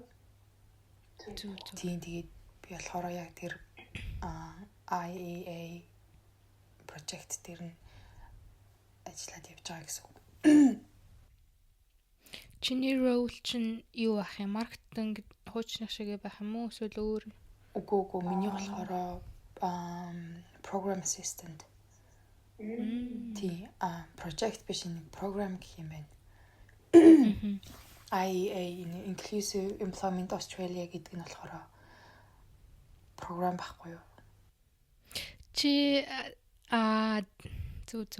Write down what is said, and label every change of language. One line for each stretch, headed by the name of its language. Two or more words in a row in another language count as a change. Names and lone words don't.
Mongolian: Тийм тэгээд би болохоор яг тэр IEA project дээр нь ажиллаад явж байгаа гэсэн үг. Чиний role чинь юу ах юм? Маркетинг хуучных шиг байх юм уу? Эсвэл өөр? Үгүй миний болохоор
English: program assistant.
Mongolian: Тий project биш нэг program гэх юм байна. IEA Inclusive Employment Australia гэдэг нь болохоор програм байхгүй юу? Чи зүг.